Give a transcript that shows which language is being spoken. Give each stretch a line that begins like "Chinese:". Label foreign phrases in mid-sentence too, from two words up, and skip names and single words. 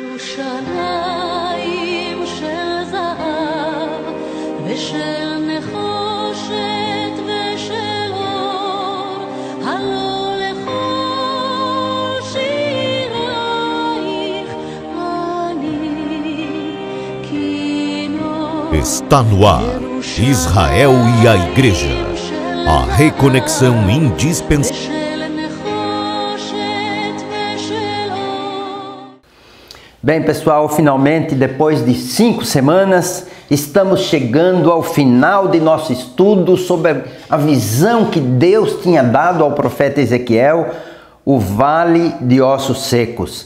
Hebrew: ירושלים של זהב ושל נחושת ושל אור, הלא לכל שירייך אני כינור.
Portuguese: Está no ar, Israel e a Igreja, a reconexão indispensável. Bem, pessoal, finalmente, depois de 5 semanas, estamos chegando ao final de nosso estudo sobre a visão que Deus tinha dado ao profeta Ezequiel, o Vale de Ossos Secos.